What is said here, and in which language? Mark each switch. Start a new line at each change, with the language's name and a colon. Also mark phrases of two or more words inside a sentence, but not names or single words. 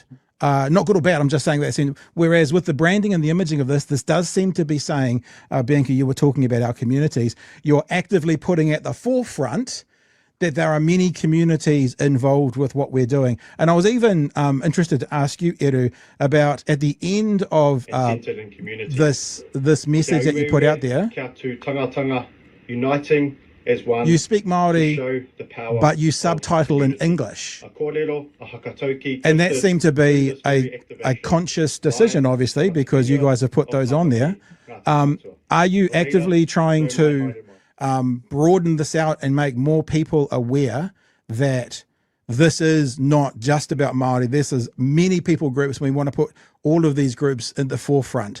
English: Not good or bad, I'm just saying that. Whereas with the branding and the imaging of this does seem to be saying, Bianca, you were talking about our communities, you're actively putting at the forefront that there are many communities involved with what we're doing. And I was even interested to ask you, Eru, about at the end of this message that you put out there,
Māori: kia tū tangatanga,
English: uniting as one, you speak Māori, show the power but you subtitle in English.
Māori: A kōrero, a hakatauki,
English: And that seemed to be a conscious decision, obviously, because you guys have put those on there. Are you actively trying to broaden this out and make more people aware that this is not just about Māori, this is many people groups, we want to put all of these groups in the forefront?